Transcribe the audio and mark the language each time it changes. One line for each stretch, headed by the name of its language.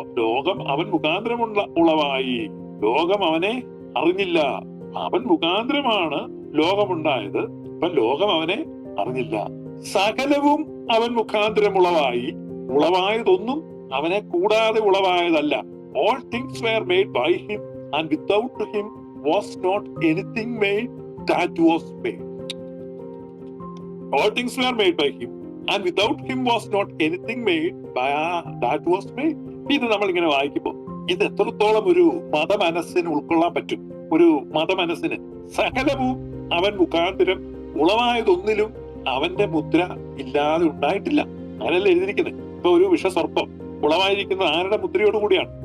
Malayalam: ലോകം അവൻ മുഖാന്തരം ഉളവായി. ലോകം അവനെ അറിഞ്ഞില്ല. അവൻ മുഖാന്തരമാണ് ലോകമുണ്ടായത്. ഇവൻ ലോകം അവനെ അറിഞ്ഞില്ല. സകലവും അവൻ മുഖാന്തരം ഉളവായി. ഉളവായതൊന്നും അവനെ കൂടാതെ ഉളവായതല്ല.
English: All things were made by him, and without him was not anything made that was made. All things were made by him, and without him was not anything made that was made.
Malayalam: ഇത് നമ്മൾ ഇങ്ങനെ വായിക്കുമ്പോൾ ഇത് എത്രത്തോളം ഒരു മതമനസ്സിന് ഉൾക്കൊള്ളാൻ പറ്റും? ഒരു മതമനസ്സിന് സകലവും അവൻ മുഖാന്തരം ഉളവായതൊന്നിലും അവന്റെ മുദ്ര ഇല്ലാതെ ഉണ്ടായിട്ടില്ല. അങ്ങനെയല്ല എഴുതിയിരിക്കുന്നത്. ഇപ്പൊ ഒരു വിഷസർപ്പം ഉളവായിരിക്കുന്നത് ആരുടെ മുദ്രയോട് കൂടിയാണ്?